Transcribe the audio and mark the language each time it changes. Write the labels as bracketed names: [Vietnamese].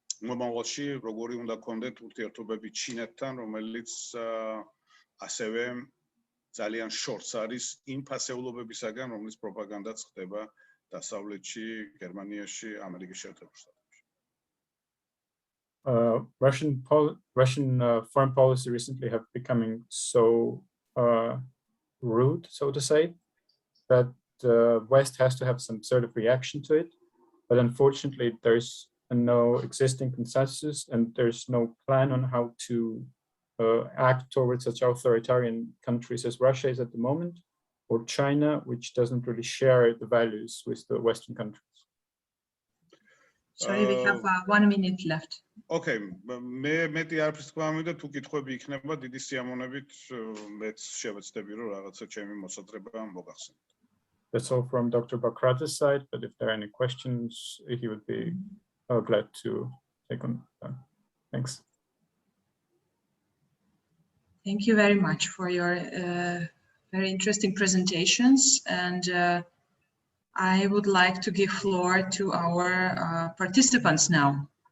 [Georgian] მომავალში როგორი უნდა გქონდეთ ურთიერთობები ჩინეთთან, რომელიც ასევე ძალიან შორს არის იმ ფასეულობებისაგან, რომლის პროპაგანდაც ხდება დასავლეთში, გერმანიაში, ამერიკის შეერთებულ შტატებში. [English] Russian foreign policy recently have becoming so rude, so to say, that the West has to have some sort of reaction to it. But unfortunately, there's no existing consensus and there's no plan on how to act towards such authoritarian countries as Russia is at the moment, or China, which doesn't really share the values with the Western countries. Sorry, we have 1 minute left. [Georgian] Okay, მეტი არაფერს თქვა მინდა, თუ კითხვები იქნება, დიდი სიამოვნებით მეც შევეცდები, რომ რაღაცა ჩემი მოსაზრება მოგახსენოთ. [English] That's all from Dr. Bakrata's side, but if there are any questions, he would be glad to take on them. Thanks. Thank you very much for your very interesting presentations, and I would like to give floor to our participants now.